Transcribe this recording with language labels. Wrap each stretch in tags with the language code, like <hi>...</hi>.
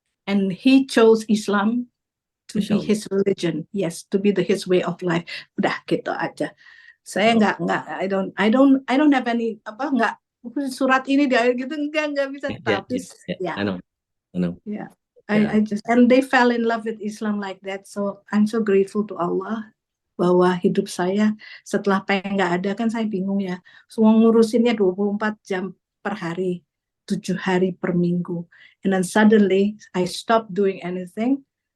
<en>And he chose Islam to be his religion. Yes, to be his way of life.</en> <id>Udah gitu aja. Saya nggak,</id> <en>I don't have any</en> <id>nggak surat ini dia gitu nggak bisa. Tapi ya.</id> <en>I know. Yeah. I just, and they fell in love with Islam like that. So I'm so grateful to Allah</en> <id>bahwa hidup saya setelah pengen nggak ada, kan saya bingung ya. Semua ngurusinnya 24 jam per hari, 7 hari per minggu.</id> <en>And then suddenly I stopped doing anything.</en>